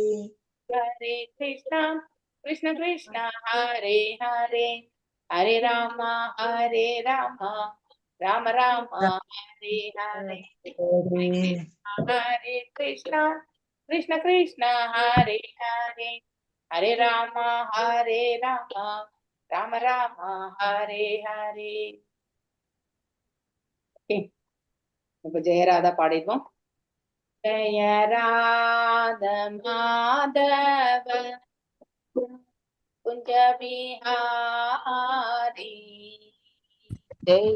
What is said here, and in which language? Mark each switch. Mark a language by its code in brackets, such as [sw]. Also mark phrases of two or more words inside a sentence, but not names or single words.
[sa] हरे कृष्ण कृष्ण कृष्ण हरे हरे हरे राम राम राम हरे हरे हरे कृष्ण कृष्ण कृष्ण हरे हरे हरे राम राम राम हरे हरे [ta] இப்ப ஜெயராதா பாடிடுவோம். [hi] जय राधा माधव कुंज बिहारी ஜெய